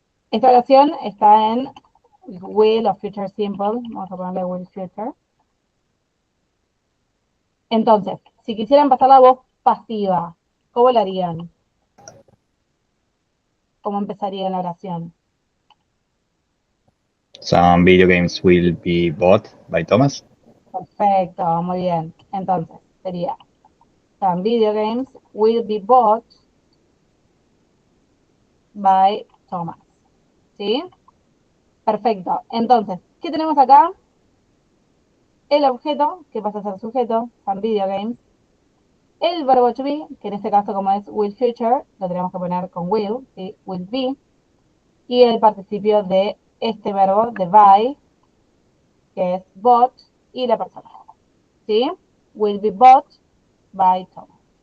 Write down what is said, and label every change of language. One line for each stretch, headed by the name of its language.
Spanish: Esta oración está en will o future simple. Vamos a ponerle will future. Entonces, si quisieran pasar la voz pasiva, ¿cómo la harían? ¿Cómo empezaría la oración?
English: Some video games will be bought by Thomas.
Spanish: Perfecto, muy bien. Entonces, sería
English: some video games will be bought by Thomas.
Spanish: ¿Sí? Perfecto. Entonces, ¿qué tenemos acá? El objeto, que pasa a ser sujeto,
English: some video games.
Spanish: El verbo to be, que en este caso como es will future, lo tenemos que poner con will, ¿sí? Will be. Y el participio de este verbo, de buy, que es bought, y la persona. ¿Sí?
English: Will be bought by Thomas.